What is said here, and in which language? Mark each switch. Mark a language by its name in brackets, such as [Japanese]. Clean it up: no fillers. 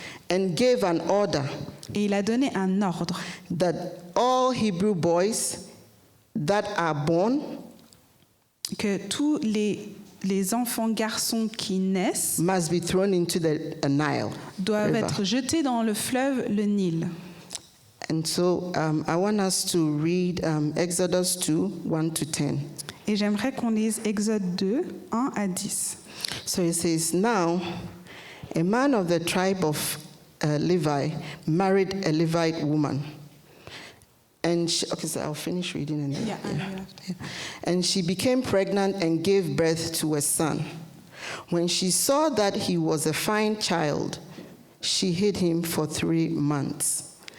[English] and gave an order [French] Et il a donné un ordre [English] that all Hebrew boys that are born [French] que tous les enfants garçons qui naissent [English] must be thrown into the Nile [French] doivent [English] river. [French] être jetés dans le fleuve, le Nil. [English] And so I want us to read Exodus 2, 1 to 10. [French] Et j'aimerais qu'on lise Exode 2, 1 à 10. [English] So it says, Now A man of the tribe of Levi married a Levite woman. And so I'll finish reading and then. Yeah. And she became pregnant and gave birth to a son. When she saw that he was a fine child, she hid him for 3 months.